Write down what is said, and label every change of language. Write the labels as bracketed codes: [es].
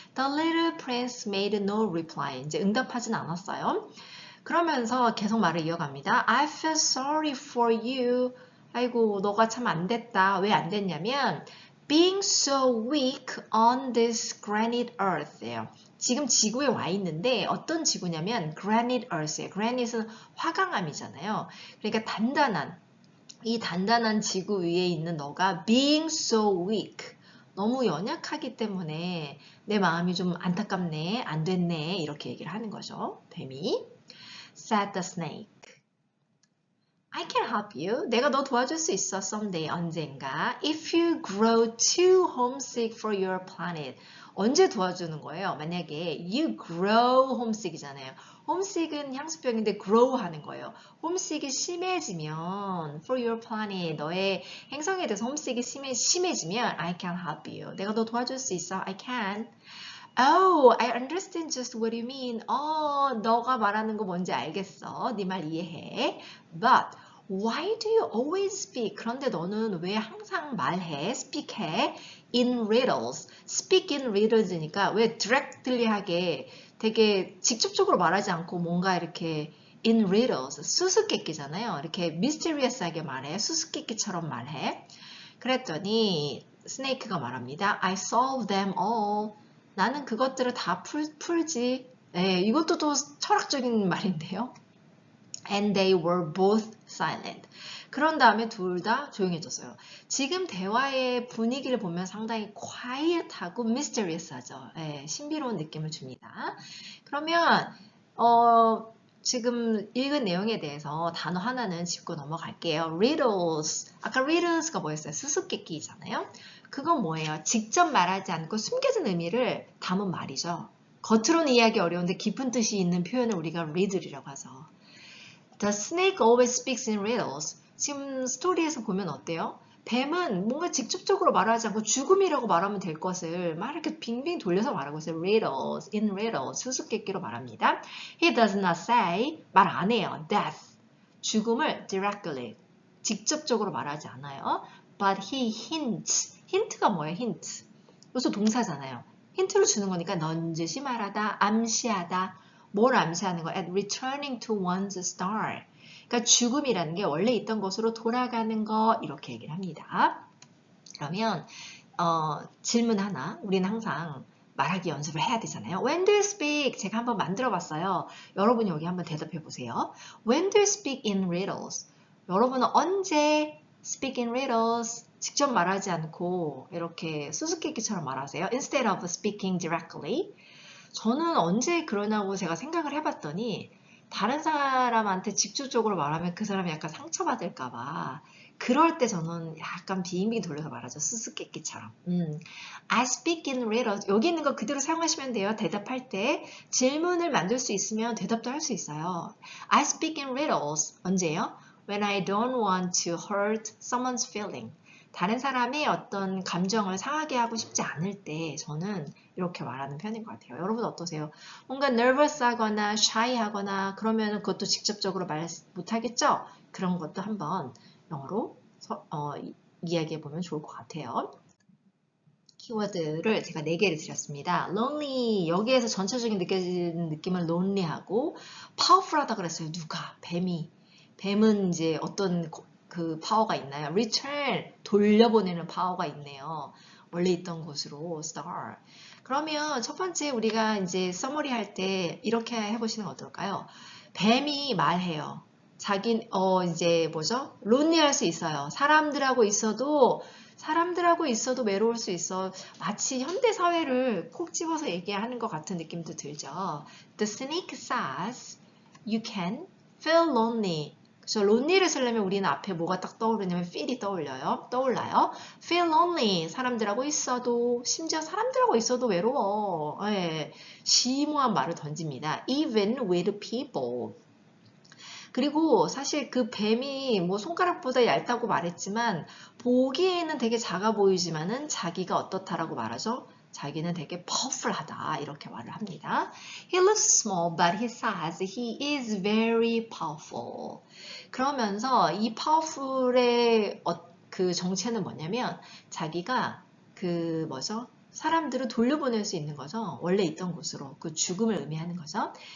[en] The little prince made no reply. [ko] 이제 응답하진 않았어요. 그러면서 계속 말을 이어갑니다. [en] I feel sorry for you. [ko] 아이고, 너가 참 안 됐다. 왜 안 됐냐면 [en] being so weak on this granite earth예요. [ko] 지금 지구에 와 있는데 어떤 지구냐면 granite earth예요. granite은 화강암이잖아요. 그러니까 이 단단한 지구 위에 있는 너가 [en] being so weak, [ko] 너무 연약하기 때문에 내 마음이 좀 안타깝네, 안 됐네 이렇게 얘기를 하는 거죠. [en] 뱀이 said the snake. I can help you. [ko] 내가 너 도와줄 수 있어 someday, 언젠가. [en] If you grow too homesick for your planet. [ko] 언제 도와주는 거예요? [en] 만약에 you grow homesick이잖아요. [ko] homesick은 향수병인데 grow 하는 거예요. [en] homesick이 심해지면 for your planet, [ko] 너의 행성에 대해서 [en] homesick이 심해지면 I can help you. [ko] 내가 너 도와줄 수 있어. [en] I can. Oh, I understand just what you mean. [ko] 너가 말하는 거 뭔지 알겠어. 네 말 이해해. [en] But why do you always speak? [ko] 그런데 너는 왜 항상 말해? [en] speak해? In riddles. speak in riddles니까 왜 directly 하게 [ko] 되게 직접적으로 말하지 않고 뭔가 이렇게 in riddles, 수수께끼잖아요. 이렇게 mysterious하게 말해. 수수께끼처럼 말해. 그랬더니 스네이크가 말합니다. [en] I solve them all. [ko] 나는 그것들을 다 풀지. 네, 이것도 또 철학적인 말인데요. [en] And they were both silent. [ko] 그런 다음에 둘 다 조용해졌어요. 지금 대화의 분위기를 보면 상당히 quiet하고 mysterious하죠. 예, 신비로운 느낌을 줍니다. 그러면 지금 읽은 내용에 대해서 단어 하나는 짚고 넘어갈게요. riddles. 아까 riddles가 뭐였어요? 수수께끼잖아요. 그건 뭐예요? 직접 말하지 않고 숨겨진 의미를 담은 말이죠. 겉으로는 이해하기 어려운데 깊은 뜻이 있는 표현을 우리가 riddle이라고 하죠. [en] The snake always speaks in riddles. [ko] 지금 스토리에서 보면 어때요? 뱀은 뭔가 직접적으로 말하지 않고 죽음이라고 말하면 될 것을 막 이렇게 빙빙 돌려서 말하고 있어요. [en] riddles, in riddles, [ko] 수수께끼로 말합니다. [en] He does not say, [ko] 말 안 해요. death, 죽음을 directly, 직접적으로 말하지 않아요. [en] But he hints, [ko] 힌트가 뭐예요? 힌트. 여기서 동사잖아요. 힌트를 주는 거니까 넌지시 말하다, 암시하다. 뭘 암시하는 거야? [en] At returning to one's star. [ko] 그러니까 죽음이라는 게 원래 있던 곳으로 돌아가는 거 이렇게 얘기를 합니다. 그러면 질문 하나. 우리는 항상 말하기 연습을 해야 되잖아요. [en] When do you speak? [ko] 제가 한번 만들어 봤어요. 여러분이 여기 한번 대답해 보세요. [en] When do you speak in riddles? [ko] 여러분은 언제 [en] speak in riddles? [ko] 직접 말하지 않고 이렇게 수수께끼처럼 말하세요. [en] Instead of speaking directly. [ko] 저는 언제 그러냐고 제가 생각을 해봤더니 다른 사람한테 직접적으로 말하면 그 사람이 약간 상처받을까봐 그럴 때 저는 약간 빙빙 돌려서 말하죠. 수수께끼처럼. [en] I speak in riddles. [ko] 여기 있는 거 그대로 사용하시면 돼요. 대답할 때 질문을 만들 수 있으면 대답도 할 수 있어요. [en] I speak in riddles. [ko] 언제요? [en] When I don't want to hurt someone's feeling. [ko] 다른 사람의 어떤 감정을 상하게 하고 싶지 않을 때 저는 이렇게 말하는 편인 것 같아요. 여러분 어떠세요? 뭔가 nervous 하거나 shy 하거나 그러면 그것도 직접적으로 말 못하겠죠? 그런 것도 한번 영어로 이야기해 보면 좋을 것 같아요. 키워드를 제가 4개를 드렸습니다. lonely, 여기에서 전체적인 느껴지는 느낌은 lonely하고 powerful하다 그랬어요. 누가? 뱀이. 뱀은 이제 어떤 그 파워가 있나요? return, 돌려보내는 파워가 있네요. 원래 있던 곳으로 star. 그러면 첫 번째 우리가 이제 서머리 할 때 이렇게 해보시는 건 어떨까요? 뱀이 말해요. 자기 이제 뭐죠? lonely할 수 있어요. 사람들하고 있어도 외로울 수 있어. 마치 현대 사회를 콕 집어서 얘기하는 것 같은 느낌도 들죠. [en] The snake says you can feel lonely. [ko] 그래서 lonely를 쓰려면 우리는 앞에 뭐가 딱 떠오르냐면 feel이 떠올라요. [en] feel lonely. [ko] 사람들하고 있어도 심지어 사람들하고 있어도 외로워. 예, 심오한 말을 던집니다. [en] Even with people. [ko] 그리고 사실 그 뱀이 뭐 손가락보다 얇다고 말했지만 보기에는 되게 작아 보이지만은 자기가 어떻다라고 말하죠? 자기는 되게 powerful하다 이렇게 말을 합니다. [en] He looks small but he says he is very powerful. [ko] 그러면서 이 powerful의 그 정체는 뭐냐면 자기가 그 뭐죠? 사람들을 돌려보낼 수 있는 거죠. 원래 있던 곳으로 그 죽음을 의미하는 거죠.